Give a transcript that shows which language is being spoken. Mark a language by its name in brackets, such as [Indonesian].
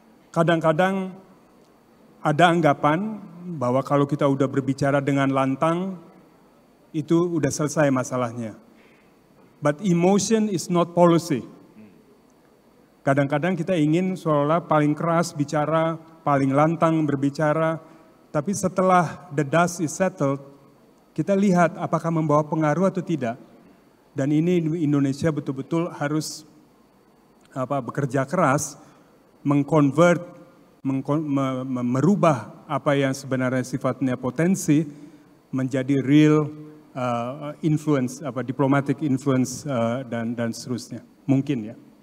[Indonesian] Kadang-kadang ada anggapan bahwa kalau kita udah berbicara dengan lantang, itu udah selesai masalahnya. [English] But emotion is not policy. [Indonesian] Kadang-kadang kita ingin seolah-olah paling keras bicara, paling lantang berbicara, tapi setelah [English] the dust is settled, [Indonesian] kita lihat apakah membawa pengaruh atau tidak. Dan ini Indonesia betul-betul harus bekerja keras, mengkonvert, merubah apa yang sebenarnya sifatnya potensi menjadi [English] real influence, diplomatic influence [Indonesian] dan seterusnya. Mungkin ya.